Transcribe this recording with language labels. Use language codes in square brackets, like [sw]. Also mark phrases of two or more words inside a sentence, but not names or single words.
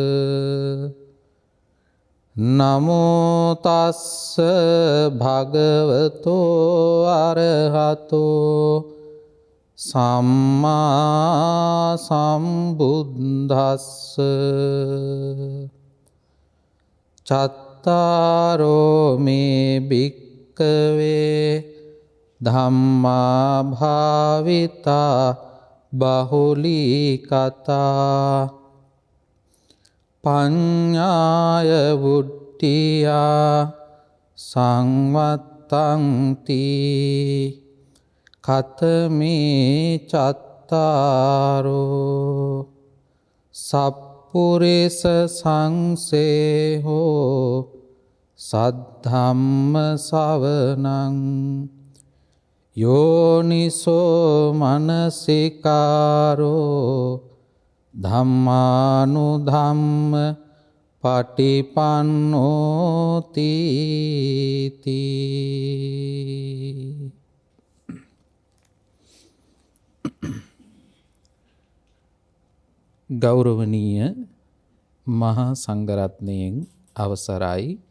[pi] නමෝ තස්ස භගවතෝ අරහතෝ සම්මා සම්බුද්දස්ස. චත්තාරෝ මේ භික්ඛවේ ධම්මා භාවිතා බහුලී කතා පඤ්ඤාය වුට්ඨියා සංවත්තන්ති කතමේ චත්තාරෝ සප්පුරිස සංසේහෝ සද්ධම්ම සවනං යෝනිසෝ මනසිකාරෝ ධම්මානුධම්ම පටිපන්නෝති. [si] ගෞරවනීය මහා සංඝරත්නයෙන් අවසරයි.